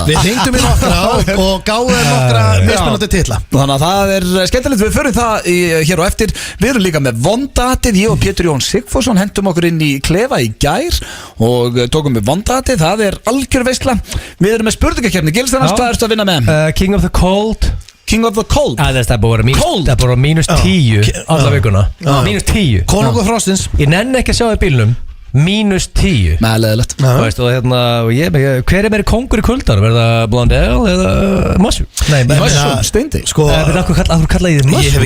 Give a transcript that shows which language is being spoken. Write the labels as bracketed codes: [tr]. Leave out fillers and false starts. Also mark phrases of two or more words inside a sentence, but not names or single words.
[is] Við hringdum í nokkra og gáðum nokkra mismunandi titla. Þannig að það er skemmtilegt, við förum það hér og eftir. Við erum líka með vondatið, ég og Pétur Jón Sigfússon hendum okkur inn í klefa í gær og tókum við vondatið, það er algjör veisla. Við erum með spurningakeppni, Gilsarnas, hvað ertu að vinna með? [en] King of the Cold. King of the Cold. [is] Það er búið að vera mínus 10 alla vikuna. Mínus 10. Konungur Frostins. Ég nenni ekki að sjá í bílnum. Mínus 10. Nei, leðilegt. Hver er meiri kongur í kuldar? Verða Blondell eða Mushroom? Nei, Mushroom, steindi. Sko, Akkur kalla ég þið